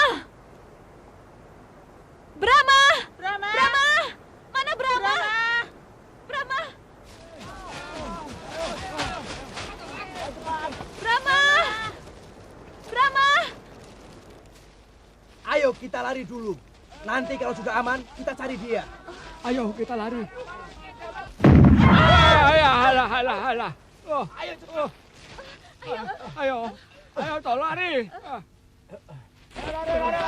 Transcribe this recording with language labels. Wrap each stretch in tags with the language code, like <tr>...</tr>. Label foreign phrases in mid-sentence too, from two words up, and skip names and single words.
<id>Brahma! Brahma! Brahma! Mana Brahma? Brahma! Brahma! Brahma! Ayo kita lari dulu. Nanti kalau sudah aman, kita cari dia. Ayo kita lari. Alah. Oh, ayo, tolong lari.</id>